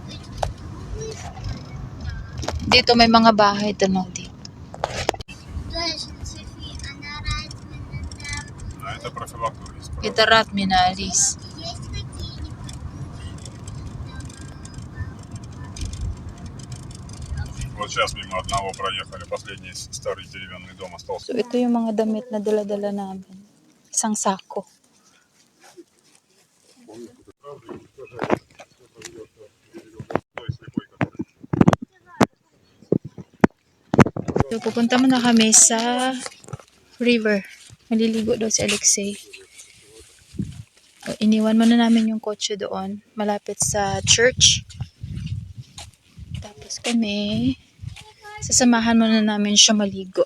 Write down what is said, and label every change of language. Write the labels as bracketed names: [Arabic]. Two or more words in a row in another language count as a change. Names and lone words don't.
[Filipino] Dito may mga bahay, tanong dito. [Russian] Это Ратмина, Алис. Есть такие. Вот сейчас мимо одного проехали. Последний старый деревянный дом So, остался. [Filipino] ito yung mga damit na dala-dala namin. Isang sako. [Russian] Той слепой, который. [Filipino] So, pupunta muna kami sa river. Maliligo daw si Alexei. So, iniwan muna namin yung kotse doon. Malapit sa church. Tapos kami, sasamahan muna namin siya maligo.